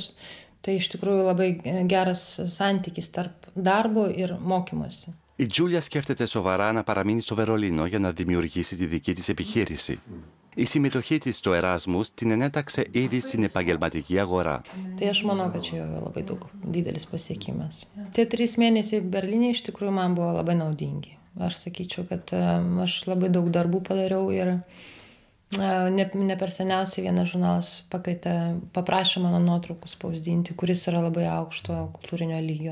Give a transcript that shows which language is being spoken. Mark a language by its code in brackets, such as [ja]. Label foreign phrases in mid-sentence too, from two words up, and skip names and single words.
[lt] Tai iš tikrųjų labai geras santykis tarp darbo ir mokymosi. [el] Η Τζούλια σκέφτεται σοβαρά να παραμείνει στο Βερολίνο για να δημιουργήσει τη δική της επιχείρηση. Η συμμετοχή της στο Εράσμους την ενέταξε ήδη στην επαγγελματική αγορά. [lt] Tai aš manau, kad čia labai daug didelis pasiekimas. Tie 3 mėnesiai Berlyne iš tikrųjų man buvo labai naudingi. Aš sakyčiau, kad aš labai daug darbų padariau ir ne per seniausiai vienas žurnalas paprašė mano nuotraukų spausdinti, kuris yra labai aukšto kultūrinio lygio.